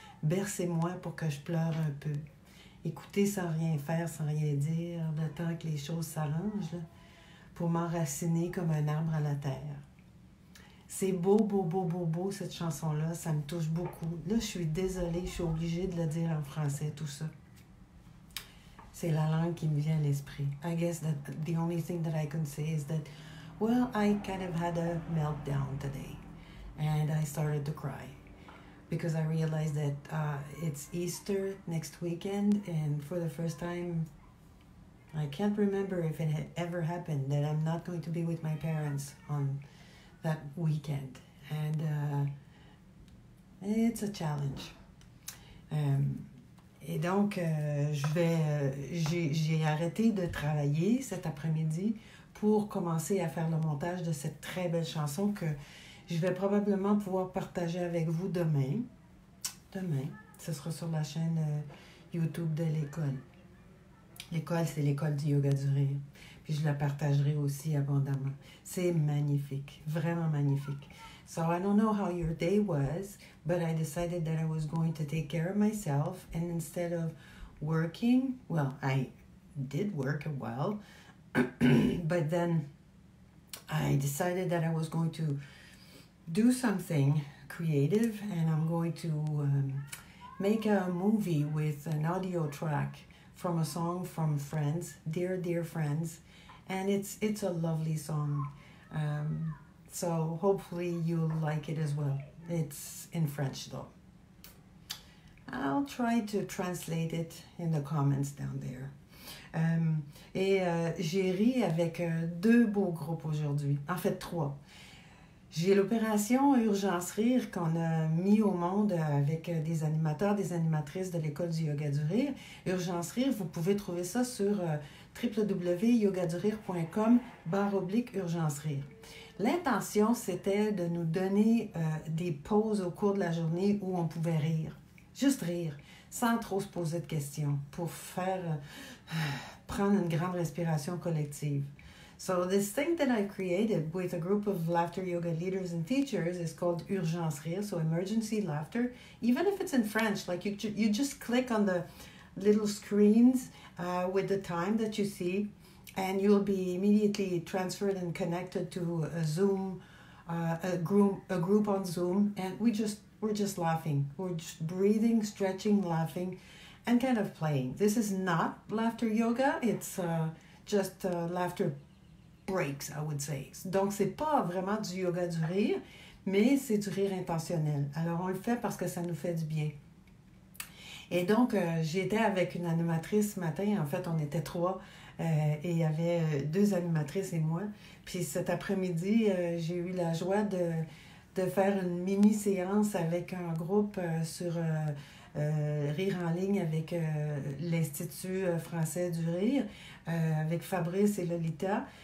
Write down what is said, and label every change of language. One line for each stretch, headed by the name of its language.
French: Bercez-moi pour que je pleure un peu. » Écoutez sans rien faire, sans rien dire, le temps que les choses s'arrangent, là, pour m'enraciner comme un arbre à la terre. C'est beau, beau, beau, beau, beau, cette chanson-là. Ça me touche beaucoup. Là, je suis désolée, je suis obligée de le dire en français, tout ça. C'est la langue qui me vient à l'esprit.
English: I guess that the only thing that I can say is that, well, I kind of had a meltdown today. And I started to cry. Because I realized that it's Easter next weekend, and for the first time, I can't remember if it had ever happened that I'm not going to be with my parents on that weekend. And it's a challenge.
French: Et donc, j'ai arrêté de travailler cet après-midi pour commencer à faire le montage de cette très belle chanson que je vais probablement pouvoir partager avec vous demain. Demain, ce sera sur la chaîne YouTube de l'école. L'école, c'est l'école du yoga du rire. Puis je la partagerai aussi abondamment. C'est magnifique, vraiment magnifique.
English: So I don't know how your day was, but I decided that I was going to take care of myself. And instead of working, well, I did work a while, but then I decided that I was going to do something creative, and I'm going to make a movie with an audio track from a song from Friends, Dear Dear Friends, and it's a lovely song. So hopefully you'll like it as well. It's in French though. I'll try to translate it in the comments down there.
French: J'ai ri avec 2 beaux groupes aujourd'hui, en fait 3. J'ai l'opération Urgence Rire qu'on a mis au monde avec des animateurs, des animatrices de l'École du Yoga du Rire. Urgence Rire, vous pouvez trouver ça sur www.yogadurire.com/Urgence Rire. L'intention, c'était de nous donner des pauses au cours de la journée où on pouvait rire. Juste rire, sans trop se poser de questions, pour faire prendre une grande respiration collective.
English: So this thing that I created with a group of laughter yoga leaders and teachers is called Urgence Rire, so emergency laughter. Even if it's in French, like you just click on the little screens with the time that you see, and you'll be immediately transferred and connected to a Zoom, a group on Zoom, and we're just laughing. We're just breathing, stretching, laughing, and kind of playing. This is not laughter yoga. It's just laughter breaks, I would say.
French: Donc, c'est pas vraiment du yoga du rire, mais c'est du rire intentionnel. Alors, on le fait parce que ça nous fait du bien. Et donc, j'étais avec une animatrice ce matin. En fait, on était 3 et il y avait 2 animatrices et moi. Puis cet après-midi, j'ai eu la joie de faire une mini-séance avec un groupe sur Rire en ligne avec l'Institut français du rire, avec Fabrice et Lolita.